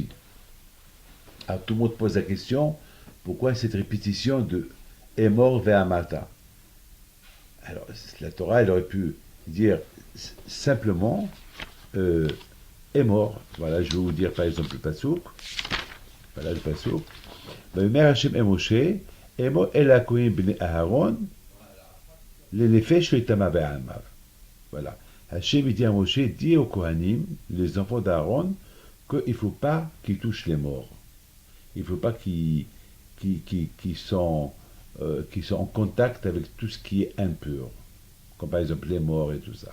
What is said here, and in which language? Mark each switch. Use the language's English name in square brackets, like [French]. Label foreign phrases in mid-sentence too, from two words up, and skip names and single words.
[French] Alors tout le monde pose la question, pourquoi cette répétition de « [Hebrew] אמור ואמרת ». [French] Alors la Torah, elle aurait pu dire simplement est mort. Voilà, je vais vous dire par exemple le pasuk. Voilà le pasuk. [Hebrew] ויאמר השם אל משה אמור אל הכהנים בני אהרן לנפש לא יטמא בעמיו. [French] Voilà. Hashem dit à Moshe, dit aux Kohanim, les enfants d'Aaron, qu'il ne faut pas qu'ils touchent les morts. Il ne faut pas qu'ils sont en contact avec tout ce qui est impur. Comme par exemple les morts et tout ça.